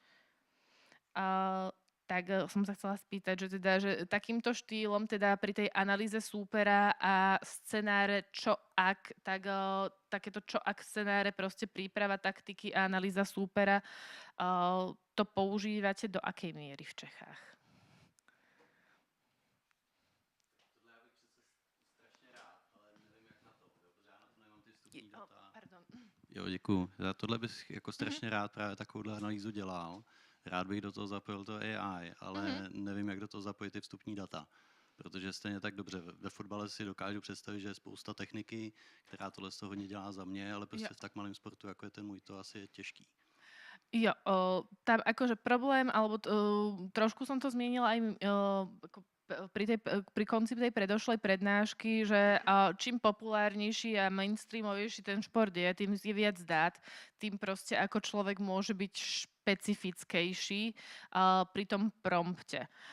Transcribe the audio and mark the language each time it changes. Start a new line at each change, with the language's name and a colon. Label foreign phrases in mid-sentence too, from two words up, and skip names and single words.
Slovak: Tak som sa chcela spýtať, že takýmto štýlom teda pri tej analýze súpera a scenáre čo ak, tak takéto čo ak scenáre, proste príprava taktiky a analýza súpera, to používate do akej miery v Čechách?
Czech: Tohle já bych přece strašně rád, ale nevím jak na to, jo, protože já na to nemám ty vstupní data. Pardon. Jo, děkuju. Já tohle bych jako strašně rád právě takovouhle analýzu dělal. Rád bych do toho zapojil to AI, ale nevím, jak do toho zapojit ty vstupní data. Protože stejně tak dobře, ve fotbale si dokážu představit, že je spousta techniky, která tohle z toho hodně dělá za mě, ale prostě v tak malém sportu, jako je ten můj, to asi je těžký. Jo,
Slovak: tam akože problém, alebo trošku som to zmienila aj ako pri konci tej predošlej prednášky, že čím populárnejší a mainstreamovejší ten šport je, tým je viac dát, tým proste ako človek môže byť špecifickejší pri tom prompte.